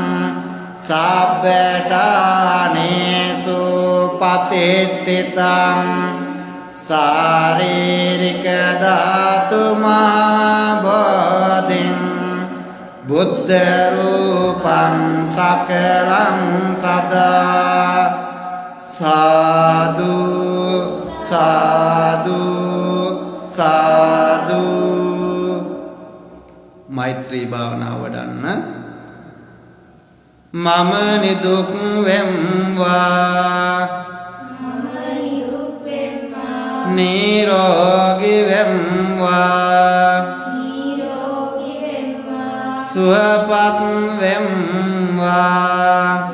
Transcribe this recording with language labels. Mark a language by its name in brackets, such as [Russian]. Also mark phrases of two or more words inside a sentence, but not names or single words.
[Pali] සබ්බඨානේසු පතිට්ඨිතං සාරීරික ධාතු මහා බෝධින් බුද්ධ රූපං සකලං සදා සාදු සාදු සාදු. [Sinhala] මෛත්‍රී භාවනාව වඩන්න. මම නිදුක් වෙම්වා නිරෝගී වෙම්වා සුවපත් වෙම්වා